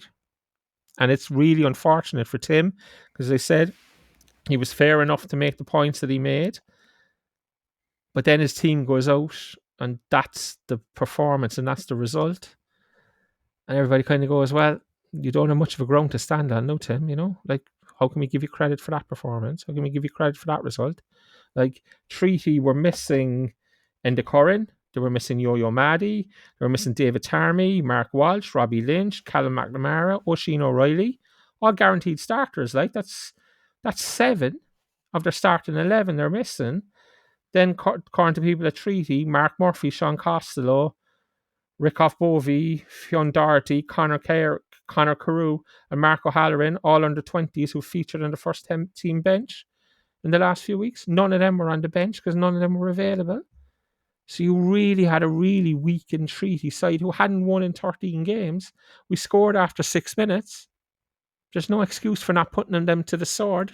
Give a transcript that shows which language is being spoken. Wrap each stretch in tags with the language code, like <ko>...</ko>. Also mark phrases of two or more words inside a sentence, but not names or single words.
<en>And it's really unfortunate for Tim, because they said he was fair enough to make the points that he made, but then his team goes out and that's the performance and that's the result. And everybody kind of goes, well, you don't have much of a ground to stand on, no, Tim, like, how can we give you credit for that performance? How can we give you credit for that result? Like, Treaty were missing Enda Curran, they were missing Yo-Yo Maddie, they were missing David Tarmy, Mark Walsh, Robbie Lynch, Callum McNamara, Oisin O'Reilly, all guaranteed starters. Like, that's 7 of their starting 11 they're missing. Then, according to people at Treaty, Mark Murphy, Sean Costello, Rickoff Bovey, Fionn Doherty, Conor Carew, and Mark O'Halloran, all under 20s who featured on the first team bench in the last few weeks. None of them were on the bench because none of them were available. So you really had a really weakened Treaty side who hadn't won in 13 games. We scored after 6 minutes. There's no excuse for not putting them to the sword.</en>